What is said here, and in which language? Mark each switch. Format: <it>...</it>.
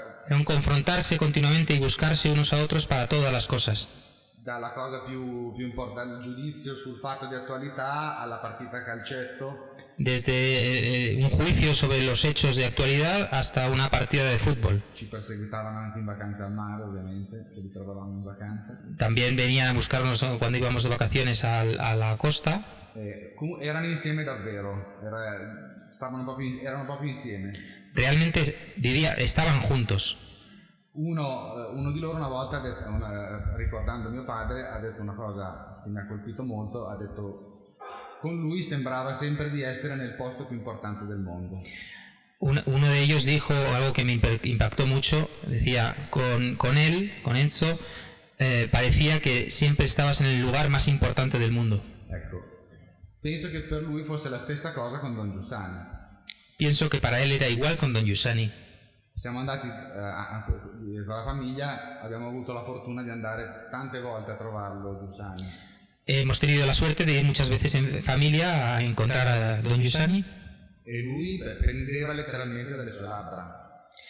<es>Era un confrontarse continuamente y buscarse unos a otros para todas las cosas.</es> <it>Dalla cosa più importante, il giudizio sul fatto di attualità alla partita a calcetto.</it> <es>Desde un juicio sobre los hechos de actualidad hasta una partida de fútbol.</es> <it>Ci perseguitavano anche in vacanza al mare, ovviamente, se li trovavamo in vacanza.</it> <es>También venían a buscarnos cuando íbamos de vacaciones a la costa.</es> <it>Erano insieme davvero, erano proprio insieme.</it> <es>Realmente diría, estaban juntos.</es> <it>Uno di loro una volta, ricordando mio padre, ha detto una cosa che mi ha colpito molto, ha detto: con lui sembrava sempre di essere nel posto più importante del mondo.</it> <es>Uno de ellos dijo algo que me impactó mucho, decía, con él, con Enzo, parecía que siempre estabas en el lugar más importante del mundo.</es> <it>Ecco, penso che per lui fosse la stessa cosa con Don Giussani.</it> <es>Pienso que para él era igual con Don Giussani.</es> <it>Siamo andati con la famiglia, abbiamo avuto la fortuna di andare tante volte a trovarlo, Giussani.</it> <es>Hemos tenido la suerte de ir muchas veces en familia a encontrar a Don Giussani.</es> <it>E lui prendeva letteralmente dalle sue labbra.</it>